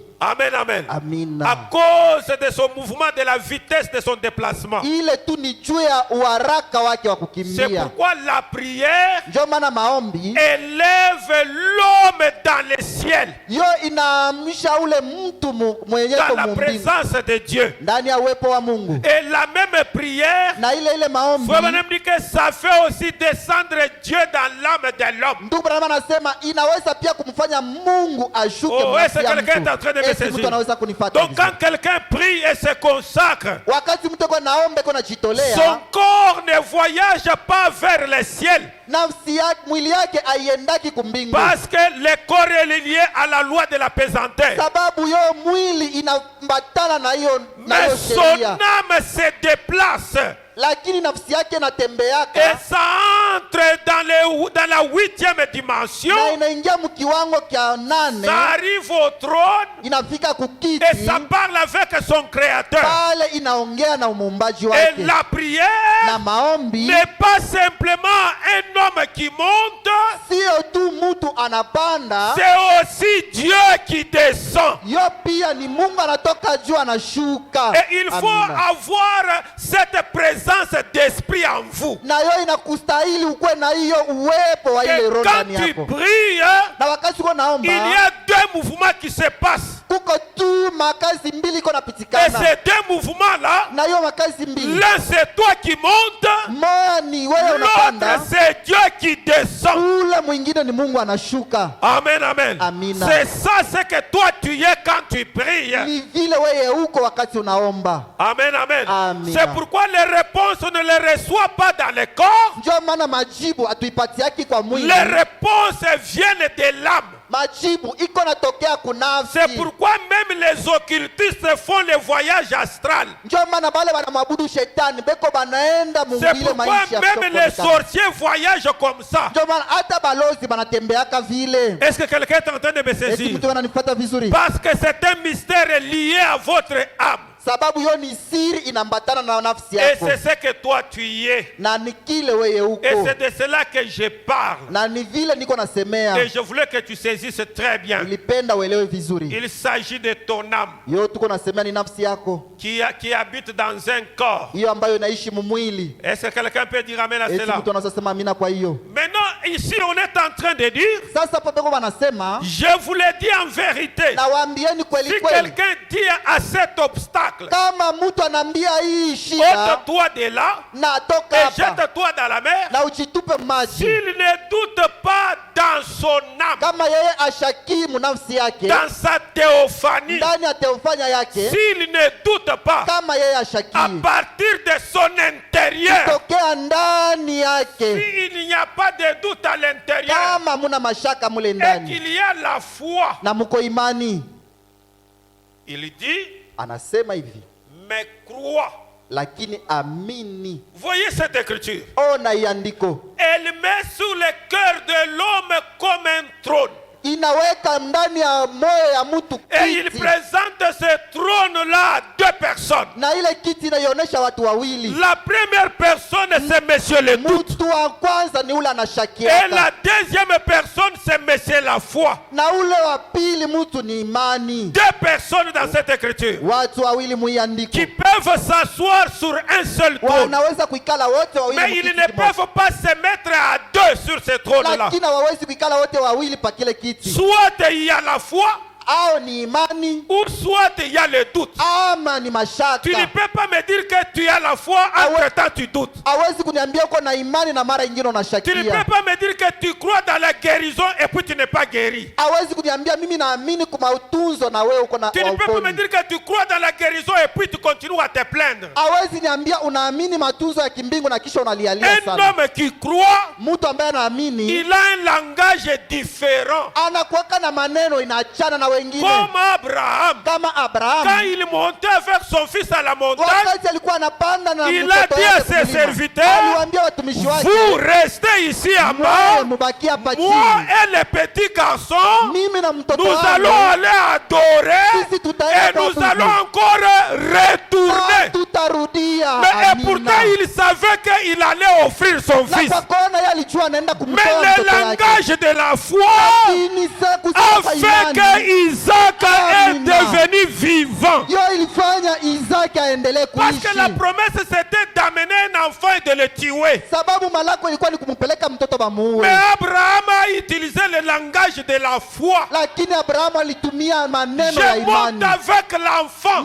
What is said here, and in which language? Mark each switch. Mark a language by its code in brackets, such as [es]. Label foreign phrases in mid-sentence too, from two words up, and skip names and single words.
[fr] Amen, amen. [sw] Amina. [fr] À cause de son mouvement, de la vitesse de son déplacement. [sw] Ile tu ni juu ya uharaka wake wa [fr] C'est [sw] kukimbia. [fr] pourquoi la prière [sw] Ndio maana maombi [fr] élève l'homme dans le ciel, [sw] yo inaamsha ule mtu mwenyeko [fr] dans la [sw] mumbingu, [fr] présence de Dieu. [sw] ndani ya uwepo wa Mungu. [fr] Et la même prière, [sw] Na ile maombi, [fr] frère Branham dit que ça fait aussi descendre Dieu dans l'âme de l'homme. [sw] ndugu Branham anasema inaweza pia kumfanya Mungu ashuke [fr] Oh, est-ce que [sw] mnafsi ya [fr] quelqu'un est en [sw] mtu. [fr] train de me [sw] Esi mtu [fr] saisir? [sw] anaweza kunifuata [fr] Donc [sw] vizuri. [fr] quand quelqu'un prie et se consacre, [sw] Wakati mtu eko naombe eko [fr] son [sw] najitolea, [fr] corps ne voyage pas vers le ciel, [sw] nafsi yake, mwili yake aiendaki kumbingu, [fr] parce que le corps est lié à la loi de la pesanteur. [sw] sababu yo mwili inambatana na hiyo [fr] Mais son [sw] sheria, [fr] âme se déplace [sw] lakini nafsi yake [fr] et [sw] inatembeaka [fr] ça entre dans la 8e dimension. [sw] na inaingia mkiwango kya nane, [fr] Ça arrive au trône [sw] inafika kukiti [fr] et ça parle avec son créateur. [sw] pale, inaongea na muumbaji [fr] Et [sw] wake. [fr] la [sw] Na [fr] prière [sw] maombi [fr] n'est pas simplement un homme qui monte, [sw] sio tu mtu anapanda, [fr] c'est aussi Dieu qui descend. [sw] yo pia ni Mungu anatoka juu anashuka. [fr] Et il faut [sw] Amina. [fr] avoir cette présence d'esprit en vous. [sw] Na yo inakustahili ukuwe na hiyo uwepo wa ile [fr] Et [sw] roho [fr] quand [sw] ndani [fr] tu [sw] yako. [fr] pries, [sw] Na wakati uko naomba, [fr] il y a deux mouvements qui se passent. [sw] kuko tu makazi mbili iko [fr] Et [sw] napitikana, [fr] ces deux mouvements-là, [sw] na hiyo makazi mbili, [fr] l'un c'est toi qui montes, [sw] moja ni wewe [fr] l'autre [sw] unapanda, [fr] c'est Dieu qui descend. [sw] ule mwingine ni Mungu anashuka. [fr] Amen, amen. [sw] Amina. [fr] C'est ça ce que toi tu es quand tu pries. [sw] Ni vile wewe uko wakati unaomba. [fr] Amen, amen. [sw] Amina. [fr] C'est pourquoi les réponses on ne les reçoit pas dans le corps. [sw] Ndio maana majibu hatuipatiaki kwa mwili, [fr] Les réponses viennent de l'âme. [sw] majibu iko natokea kunafsi. [fr] C'est pourquoi même les occultistes font le voyage astral. [sw] Ndio maana bale banamwabudu shetani beko banaenda [fr] C'est [sw] mungile [fr] pourquoi [sw] maisha ya [fr] même les [sw] kutokuonekana. [fr] sorciers voyagent comme ça. [sw] Ndio maana hata balozi banatembeaka vile. [fr] Est-ce que quelqu'un est en train de me [sw] Eti [fr] saisir? [sw] mtu ananifuata vizuri? [fr] Parce que c'est un mystère lié à votre âme. [sw] Sababu yo ni siri inambatana na nafsi [fr] Et [sw] yako, [fr] c'est ce que toi tu es. [sw] na ni kile wewe [fr] Et [sw] uko, [fr] c'est de cela que je parle. [sw] na ni vile niko nasemea. [fr] Et je voulais que tu saisisses très bien. [sw] Nilipenda uelewe vizuri. [fr] Il s'agit de ton âme [sw] Yo tuko nasemea ni nafsi yako, [fr] qui habite dans un corps. [sw] hiyo ambayo inaishi mumwili. [fr] Est-ce que quelqu'un peut dire amen à [sw] Eti [fr] cela? [sw] mtu anaweza sema amina kwa hiyo. [fr] Maintenant, ici, on est en train de dire, [sw] Sasa hapo beko banasema, [fr] je vous l'ai dit en vérité, [sw] nawaambieni kweli [fr] si [sw] kweli, [fr] quelqu'un dit à cet obstacle, [sw] kama mtu anambia hii shida [fr] ôte-toi de là [sw] na toka [fr] et [sw] hapa [fr] jette-toi dans la mer, [sw] na ujitupe maji, [fr] s'il ne doute pas dans son âme, [sw] kama yeye ashakimu nafsi yake [fr] dans sa théophanie, [sw] ndani ya teofanya yake, [fr] s'il ne doute pas [sw] kama yeye [fr] à [sw] ashakimu [fr] partir de son intérieur, [sw] tokea ndani yake, [fr] s'il n'y a pas de doute à l'intérieur [sw] kama muna mashaka mule [fr] et [sw] ndani [fr] qu'il y a la foi, [sw] na muko imani, [fr] il dit, [sw] anasema hivi, [fr] mais crois. [sw] lakini amini. [fr] Voyez cette écriture. [sw] Ona iandiko, [fr] Elle met sur le cœur de l'homme comme un trône. [sw] inaweka ndani ya moyo ya mtu [fr] Et il [sw] kiti, [fr] présente ce trône-là à deux personnes. [sw] na ile kiti inaionyesha watu wawili. [fr] La première personne, c'est Monsieur le doute. [sw] Mtu wa kwanza ni ule [fr] Et la [sw] anashakiaka, [fr] deuxième personne, c'est Monsieur la foi. [sw] na ule wa pili mtu ni imani. [fr] Deux personnes dans cette écriture [sw] Watu wawili muiandiko [fr] qui peuvent s'asseoir sur un seul trône. [sw] wanaweza kuikala wote wawili [fr] Mais [sw] mukiti [fr] ils ne [sw] kimoja, [fr] peuvent pas se mettre à deux sur ce trône-là. [sw] lakini hawawezi kuikala wote wawili pa kile kiti. [fr] Soit il y a la foi, [sw] au ni imani [fr] ou soit il y a le doute. [sw] ama ni mashaka. [fr] Tu ne peux pas me dire que tu as la foi, entre-temps tu doutes. [sw] Hawezi kuniambia uko na imani na mara nyingine [fr] Tu ne [sw] unashakia. [fr] peux pas me dire que tu crois dans la guérison et puis tu n'es pas guéri. [sw] Hawezi kuniambia mimi naamini kwa utunzo na wewe uko na [fr] Tu ne peux pas me [sw] uponi. [fr] dire que tu crois dans la guérison et puis tu continues à te plaindre. [sw] Hawezi niambia unaamini matunzo ya kimbingu na kisha unalialia [fr] Un [sw] sana. [fr] homme qui croit, [sw] Mtu ambaye anaamini [fr] il a un langage différent. [sw] anakuwaka na maneno inaachana na wengine. [fr] Comme Abraham. [sw] Kama [fr] Quand [sw] Abraham [fr] il montait avec son fils à la montagne, [sw] wakati alikuwa anapanda na [fr] il a [sw] mtoto [fr] dit à [sw] wake [fr] ses [sw] kulima, [fr] serviteurs, [sw] aliwaambia watumishi wake, [fr] vous restez ici en [sw] mwe [fr] bas. [sw] mubaki hapa [fr] Moi [sw] chini. [fr] et les petits garçons, [sw] Mimi na mtoto [fr] nous allons [sw] wangu [fr] aller adorer [sw] sisi tutaenda [fr] et nous [sw] kuabudu. [fr] allons encore retourner. [sw] Tutarudia. [fr] Mais et [sw] Amina. [fr] pourtant il savait qu'il allait offrir son [sw] Na [fr] fils. [sw] kwa kona yeye alijua anaenda [fr] Mais [sw] kumtoa [fr] le [sw] mtoto wake. [fr] langage de la foi [sw] Lakini sasa kusema [fr] a fait que [sw] imani [fr] Isaac est [sw] Amina. [fr] devenu vivant. [sw] yo ilifanya Isaki aendelee [fr] Parce que la [sw] kuishi. [fr] promesse c'était d'amener un enfant et de le tuer. [sw] Sababu malako ilikuwa ni kumpeleka mtoto bamuue. [fr] Mais Abraham a utilisé le langage de la foi. [sw] Lakini Abrahamu alitumia maneno ya [fr] Je monte [sw] imani. [fr] avec l'enfant.